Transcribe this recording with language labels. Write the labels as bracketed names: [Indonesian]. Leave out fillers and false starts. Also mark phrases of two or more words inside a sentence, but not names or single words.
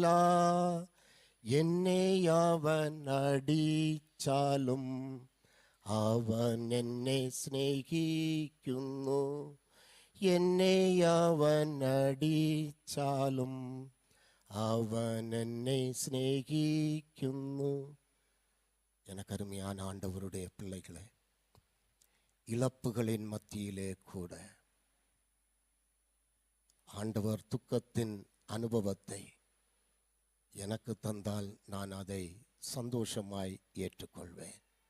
[Malayalam] എന്നെ അവൻ അടിച്ചാലും അവൻ എന്നെ സ്നേഹിക്കുന്നു. എന്നെ അവൻ അടിച്ചാലും അവൻ എന്നെ സ്നേഹിക്കുന്നു. [Tamil] எனக்கருமையான ஆண்டவருடைய பிள்ளைகளே, இழப்புகளின் மத்தியிலே கூட ஆண்டவர் துக்கத்தின் அனுபவத்தை எனக்கு தந்தால் நான் அதை சந்தோஷமாய் ஏற்றுக்கொள்வேன்.